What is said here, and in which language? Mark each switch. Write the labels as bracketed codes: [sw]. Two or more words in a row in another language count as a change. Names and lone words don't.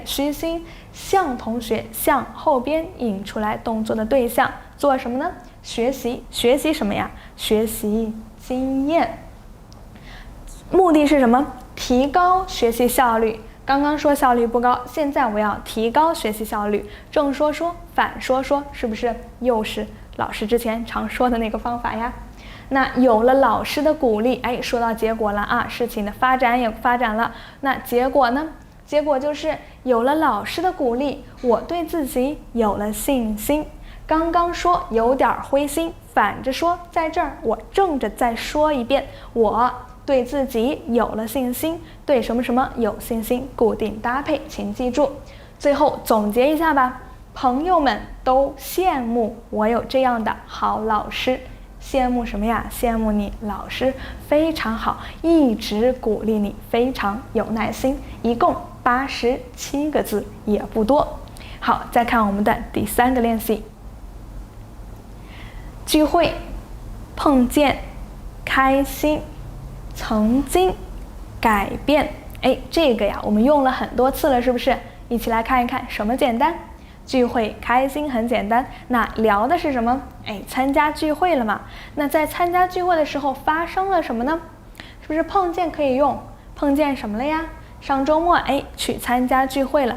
[zh] 虛心向同學，向後邊引出來動作的對象，做什麼呢？學習。學習什麼呀？學習經驗。目的是什麼？提高學習效率。剛剛說效率不高，現在我要提高學習效率。正說说，反说说，是不是又是老師之前常說的那個方法呀？那有了老師的鼓勵，說到結果了啊，事情的發展也发展了。那結果呢？結果就是有了老師的鼓勵，我對自己有了信心。剛剛說有點灰心，反着說，在這兒我正着再說一遍，我對自己有了信心，對什麼什麼有信心，固定搭配，請記住。最後總結一下吧，朋友們都羨慕我有這樣的好老師。羨慕什麼呀？羨慕你老師非常好，一直鼓勵你，非常有耐心。一共87個字，也不多。好，再看我們的第3個練習。聚會、碰見、開心、曾經、改變。這個呀，我們用了很多次了，是不是？一起來看一看什麼簡單。聚會開心很簡單，那聊的是什麼？參加聚會了嘛。那在參加聚會的時候發生了什麼呢？是不是碰見可以用？碰見什麼了呀？上周末去參加聚會了。